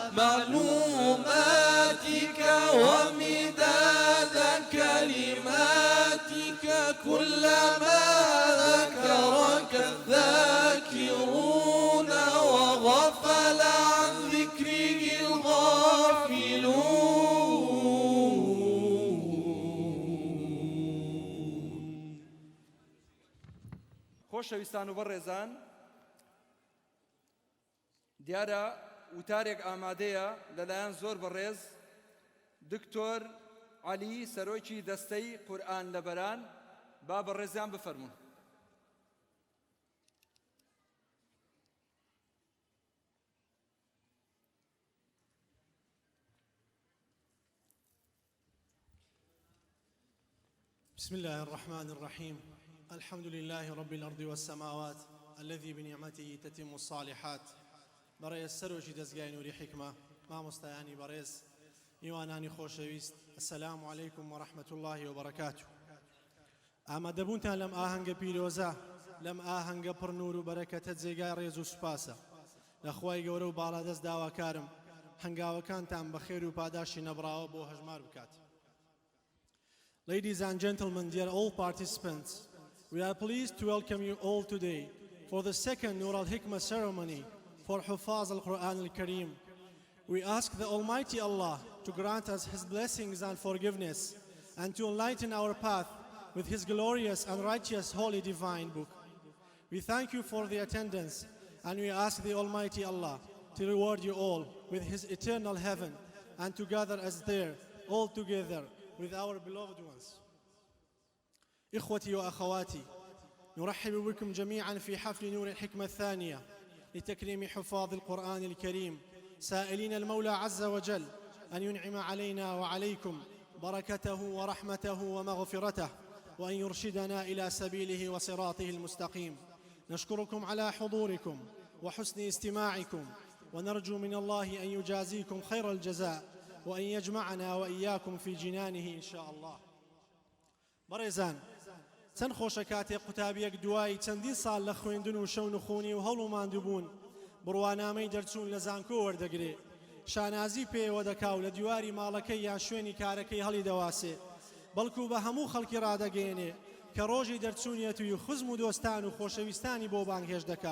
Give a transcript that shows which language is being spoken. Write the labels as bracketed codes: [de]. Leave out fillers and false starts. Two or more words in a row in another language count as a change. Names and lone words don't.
[ar] معلوماتك ومداد كلماتك كلما ذكرك الذاكرون وغفل عن ذكره الغافلون. [ckb] خۆشەویستان و بەڕێزان، دیارە وتارێک ئامادەیە لەلایەن زۆر بەڕێز دکتۆر عەلی سەرۆکی دەستەی قورئان لەبەران با بەڕێزیان بفەرمون. [ar] بسم الله الرحمن الرحيم. الحمد لله رب الأرض والسماوات الذي بنعمته تتم الصالحات. [ckb] برای سەرۆکی دەستگای نووری حکمە مامۆستایانی بەڕێز میوانانی خۆشەویست [ar] السلام علیکم ورحمة الله وبركاته [ckb] ئامادەبوونتان لەم ئاهەنگە پیرۆزە لەم ئاهەنگە پڕ نور و بەرەکەتە جێگای ڕێز و سوپاسە لە خوای گەورە و باڵادەست داواکارم هەنگاوەکانتان بە خێر و پاداشی نەبراوە بۆ هەژمار بکات. [en] Ladies and gentlemen, dear all participants, we are pleased to welcome you all today for the second Nur al-Hikmah ceremony for [ar] حفاظ القرآن الكريم. [en] We ask the Almighty Allah to grant us His blessings and forgiveness and to enlighten our path with His glorious and righteous holy divine book. We thank you for the attendance and we ask the Almighty Allah to reward you all with His eternal heaven and to gather us there all together with our beloved ones. [ar] إخوتي وأخواتي، نرحب بكم جميعا في حفل نور الحكمة الثانية لتكريم حفاظ القرآن الكريم، سائلين المولى عز وجل أن ينعم علينا وعليكم بركته ورحمته ومغفرته وأن يرشدنا إلى سبيله وصراطه المستقيم. نشكركم على حضوركم وحسن استماعكم ونرجو من الله أن يجازيكم خير الجزاء وأن يجمعنا وإياكم في جنانه إن شاء الله. [ckb] بەڕێزان، چەند خۆشە کاتێک قوتابیەک دوای چەندین ساڵ لە خوێندن و شەو نخوونی و هەوڵ و ماندووبوون بڕوانامەی دەرچوون لە زانکۆ وەردەگرێ، شانازی پێوە دەکا و لە دیواری ماڵەکەی یان شوێنی کارەکەی هەڵی دەواسێ، بەڵکو بە هەموو خەڵکی ڕادەگەێنێ کە ڕۆژی دەرچوونیەتی و خزم و دۆستان و خۆشەویستانی بۆ بانگهێش دەکا.